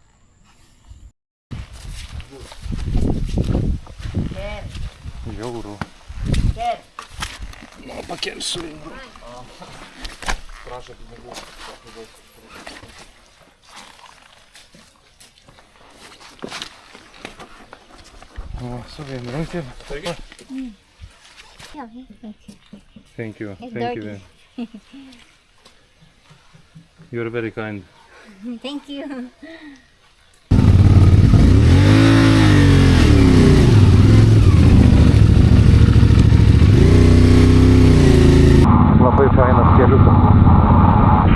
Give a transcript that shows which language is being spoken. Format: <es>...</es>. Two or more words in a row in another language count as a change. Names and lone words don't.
<lt>Žiauru. Nu, pakelsiu. Prašo pinigų. O, su vienrunkim.</lt> <en>Yeah, okay. Thank you. It's Thank you. dirty. You're very kind. Thank you.</en> <lt>Labai fainas keliukas.</lt>